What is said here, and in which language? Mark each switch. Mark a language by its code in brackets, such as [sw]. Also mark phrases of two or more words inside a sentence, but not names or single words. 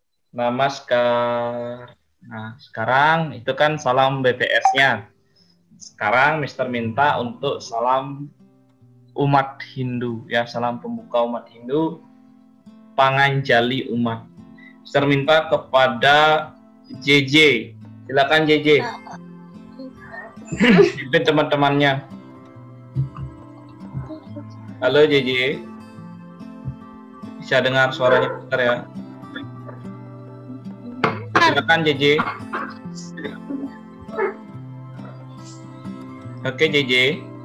[id] Namaskar. Nah, sekarang itu kan salam BTS-nya. Sekarang Mister minta untuk salam umat Hindu, ya, salam pembuka umat Hindu, Panganjali umat. Mister minta kepada JJ. Silakan JJ. Pimpin teman-temannya. Halo JJ. Bisa dengar suaranya Mister ya? Silakan JJ. Oke JJ.